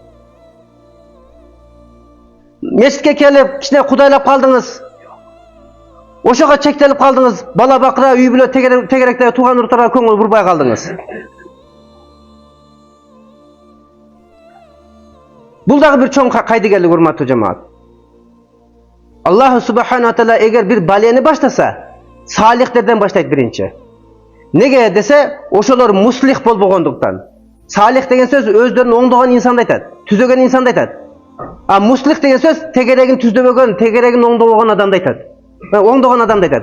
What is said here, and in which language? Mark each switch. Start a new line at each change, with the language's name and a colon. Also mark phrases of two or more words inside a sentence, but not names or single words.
Kyrgyz: Мешитке келип, кичине кудайлап калдыңыз. Ошого чектелип калдыңыз. Бала бакыра, үй бүлө тегеректеги тууган уруктарга көңүл бурбай калдыңыз. Бул дагы бир чоң кайдыгерлик, урматтуу жамаат.
Arabic: الله سبحانه وتعالى
Kyrgyz: эгер бир балени баштаса, салихтерден баштайт биринчи. Неге десе, ошолор муслих болбогондуктан. Салих деген сөз өздөрүн оңдогон инсанды айтат, түзөгөн инсанды айтат. А муслих деген сөз тегерегин түздөбөгөн, тегерегин оңдобогон адамды айтат. Оңдогон адамды айтат.